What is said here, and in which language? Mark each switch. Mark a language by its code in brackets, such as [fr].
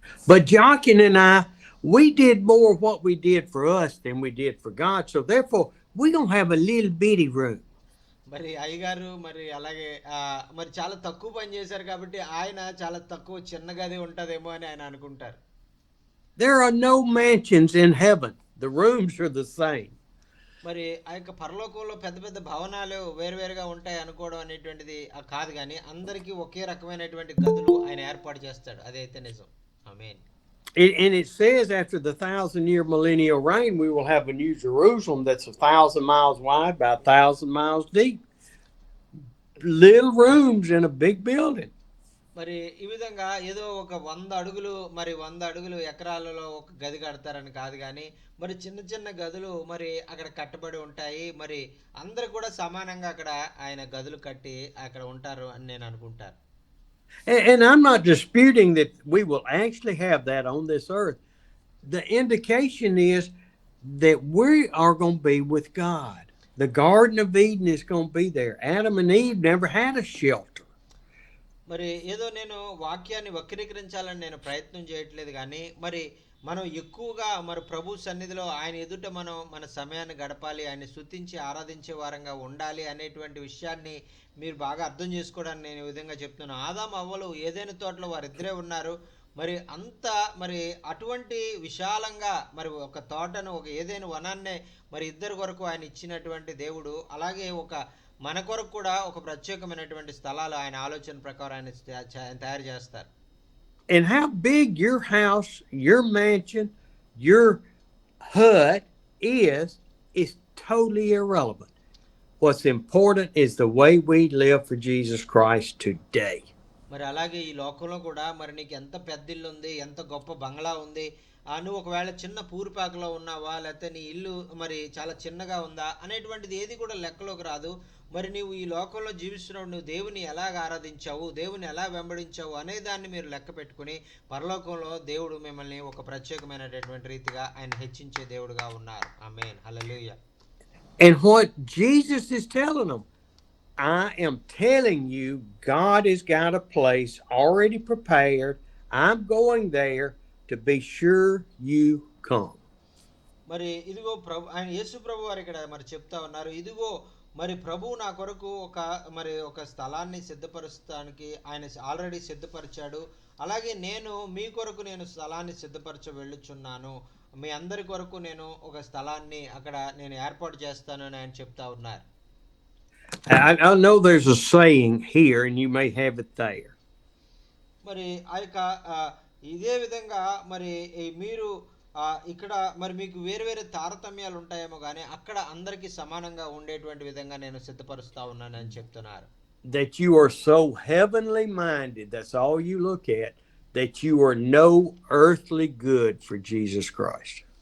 [en] But Jochen and I, we did more of what we did for us than we did for God. So therefore, we don't have a little bitty room. [te] మరి అయ్యగారు మరి అలాగే మరి చాలా తక్కువ పని చేశారు కాబట్టి ఆయన చాలా తక్కువ చిన్న గది ఉంటదేమో అని ఆయన అనుకుంటారు. [en] There are no mansions in heaven. The rooms are the same. [te] మరి ఆ యొక్క పరలోకంలో పెద్ద పెద్ద భవనాలు వేరువేరుగా ఉంటాయి అనుకోవడం అనేటువంటిది కాదు, కానీ అందరికీ ఒకే రకమైనటువంటి గదులు ఆయన ఏర్పాటు చేస్తాడు, అదైతే నిజం. ఆమేన్. [en] And it says after the 1,000-year millennial reign, we will have a new Jerusalem that's 1,000 miles wide by 1,000 miles deep. Little rooms in a big building. [te] మరి ఈ విధంగా ఏదో ఒక 100 అడుగులు మరి 100 అడుగులు ఎకరాలలో ఒక గది కడతారని కాదు, కానీ మరి చిన్న చిన్న గదులు మరి అక్కడ కట్టబడి ఉంటాయి. మరి అందరు కూడా సమానంగా అక్కడ ఆయన గదులు కట్టి అక్కడ ఉంటారు అని నేను అనుకుంటాను. [en] And I'm not disputing that we will actually have that on this earth. The indication is that we are going to be with God. The Garden of Eden is going to be there. Adam and Eve never had a shelter. [te] మరి ఏదో నేను వాక్యాన్ని వక్రీకరించాలని నేను ప్రయత్నం చేయట్లేదు, కానీ మరి మనం ఎక్కువగా మరి ప్రభు సన్నిధిలో ఆయన ఎదుట మనం మన సమయాన్ని గడపాలి, ఆయన స్తుతించి ఆరాధించే వారంగా ఉండాలి అనేటువంటి విషయాన్ని మీరు బాగా అర్థం చేసుకోవడానికి నేను ఈ విధంగా చెప్తున్నాను. ఆదాము అవ్వలు ఏదైనా తోటలో వారిద్దరే ఉన్నారు. మరి అంత మరి అటువంటి విశాలంగా మరి ఒక తోటను, ఒక ఏదైనా వనాన్నే మరి ఇద్దరు కొరకు ఆయన ఇచ్చినటువంటి దేవుడు, అలాగే మన కొరకు కూడా ఒక ప్రత్యేకమైనటువంటి స్థలాలు ఆయన ఆలోచన ప్రకారం ఆయన తయారు చేస్తారు. [en] And how big your house, your mansion, your hut is totally irrelevant. What's important is the way we live for Jesus Christ today. [te] మరి అలాగే ఈ లోకంలో కూడా మరి నీకు ఎంత పెద్ద ఇల్లు ఉంది, ఎంత గొప్ప బంగ్లా ఉంది, నువ్వు ఒకవేళ చిన్న పూరిపాకలో ఉన్నావా, లేకపోతే నీ ఇల్లు మరి చాలా చిన్నగా ఉందా అనేటువంటిది ఏది కూడా లెక్కలోకి రాదు. మరి నువ్వు ఈ లోకంలో జీవిస్తున్నావు, నువ్వు దేవుని ఎలాగ ఆరాధించావు, దేవుని ఎలా వెంబడించావు అనే దాన్ని మీరు లెక్క పెట్టుకుని పరలోకంలో దేవుడు మిమ్మల్ని ఒక ప్రత్యేకమైనటువంటి రీతిగా ఆయన హెచ్చించే దేవుడుగా ఉన్నారు. ఆమేన్. హల్లెలూయా. [en] And what Jesus is telling them, I am telling you, God has got a place already prepared. I'm going there to be sure you come. [te] మరి ఇదిగో ఆయన యేసు ప్రభు వారు ఇక్కడ మరి చెప్తా ఉన్నారు, ఇదిగో మరి ప్రభువు నా కొరకు ఒక స్థలాన్ని సిద్ధపరుస్తానికి ఆయన ఆల్రెడీ సిద్ధపరిచాడు, అలాగే నేను మీ కొరకు నేను స్థలాన్ని సిద్ధపరచ వెళ్ళుచున్నాను, మీ అందరి కొరకు నేను ఒక స్థలాన్ని అక్కడ నేను ఏర్పాటు చేస్తాను అని ఆయన చెప్తా ఉన్నారు. [en] I know there's a saying here and you may have it there. [te] మరి ఇదే విధంగా మరి మీరు ఇక్కడ మరి మీకు వేరు తారతమ్యాలు ఉంటాయేమో, కానీ అక్కడ అందరికీ సమానంగా ఉండేటువంటి విధంగా నేను సిద్ధపరుస్తా ఉన్నాను అని చెప్తున్నారు. [en] That you are so heavenly minded, that's all you look at, that you are no earthly good for Jesus Christ.